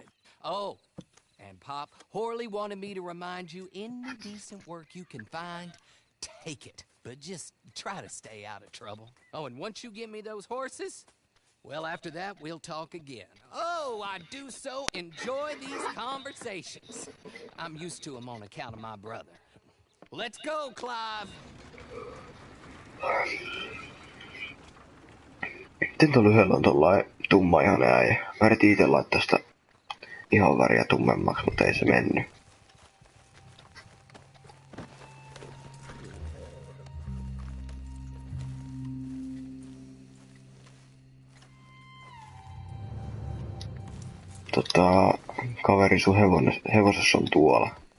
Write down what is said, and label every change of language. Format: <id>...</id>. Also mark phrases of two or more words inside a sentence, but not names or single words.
<en>Oh, and Pop, Horley wanted me to remind you, any decent work you can find, take it. But just try to stay out of trouble. Oh, and once you give me those horses, well, after that, we'll talk again. Oh, I do so enjoy these conversations. I'm used to them on account of my brother. Let's go, Clive.</en> <fi>Miten tuo lyhyellä on tollain tumma ihan äijä? Mä yritin ite laittaa sitä ihon väriä tummemmaksi, mutta ei se mennyt. Kaveri sun hevosessa on tuolla.</fi>